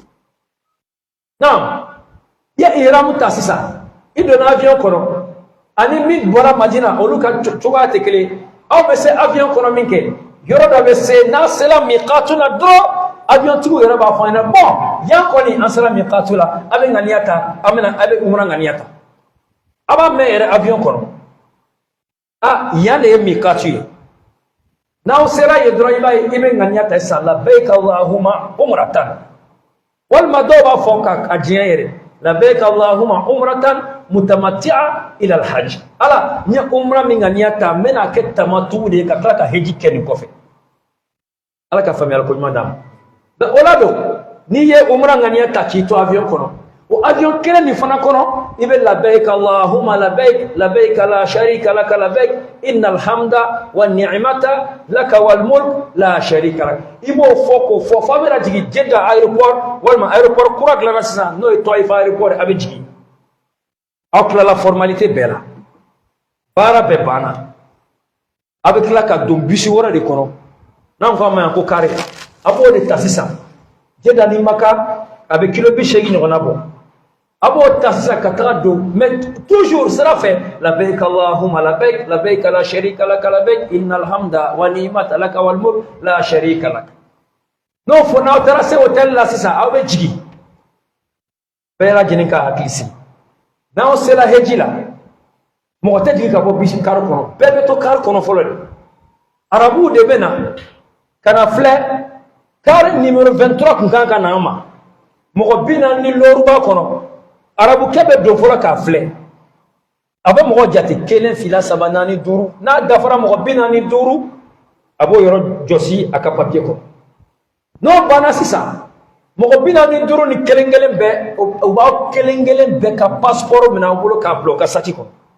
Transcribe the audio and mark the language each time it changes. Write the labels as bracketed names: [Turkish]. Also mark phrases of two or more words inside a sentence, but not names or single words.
[Bambara] naam i ye ihramu ta sisan i donna avion kɔnɔ ani min bɔra Madina olu ka cogoya tɛ kelen aw bɛ se avion kɔnɔ min kɛ yɔrɔ dɔ bɛ se n'a sera miqatu la dɔrɔn avion tigiw yɛrɛ b'a fɔ an ɲɛna bon yan kɔni an sera miqatu la a bɛ ŋaniya ta a bɛ umra ŋaniya ta a b'a mɛn yɛrɛ avion kɔnɔ yan de ye miqatu ye n'aw sera yen dɔrɔn i b'a ye i bɛ ŋaniya ta sisan [Arabic] لبيك اللهم عمرة [Bambara] walima dɔw b'a fɔ ka diɲɛ yɛrɛ [Arabic] لبيك اللهم عمرة متمتعة إلى الحج [Bambara] ala nya umra min ŋaniya ta n bɛna kɛ tamatu de ka tila ka heji kɛ nin kɔfɛ ala ka faamuyali ko ɲuman d'a ma o la don n'i ye umra ŋaniya ta k'i to avion kɔnɔ o avion kelen nin fana kɔnɔ i bɛ [Arabic] لبيك اللهم لبيك لبيك لا شريك لك لبيك إن الحمد والنعمة لك والملك لا شريك لك [Bambara] i b'o fɔ k'o fɔ f'a bɛna jigin Jeddah aéroport walima aéroport kura dilanna sisan n'o ye Taif aéroport a bɛ jigin aw tilala formalité bɛɛ la baara bɛɛ banna a bɛ tila ka don bisi wɛrɛ de kɔnɔ n'an ko a ma yan ko kare a b'o de ta sisan Jeddah ni Maka a bɛ kilo 80 ɲɔgɔnna bɔ a b'o ta sisan ka taga don [French] mais toujours [Bambara] sira fɛ [Arabic] لبيك اللهم لبيك لبيك لا شريك لك لبيك إن الحمد والنعمة لك والملك لا شريك لك [Bambara] n'o fɔ n'aw taara se hôtel la sisan aw bɛ jigin bɛɛ lajɛlen ka hakili sigi n'aw sera heji la mɔgɔ tɛ jigin ka bɔ bisi kari kɔnɔ bɛɛ bɛ to kari kɔnɔ fɔlɔ de arabuw de bɛ na ka na filɛ kari numéro 23 kun kan ka na an ma mɔgɔ 40 ni lɔɔri b'a kɔnɔ arabukɛ bɛ don fɔlɔ k'a filɛ a bɛ mɔgɔ jate 1 2 3 4 5 n'a dafara mɔgɔ 45 a b'o yɔrɔ jɔsi a ka papier kɔnɔ n'o banna sisan mɔgɔ 45 ni kelen bɛɛ u b'aw kelen bɛɛ ka passeport minɛ aw bolo k'a bila u ka saki kɔnɔ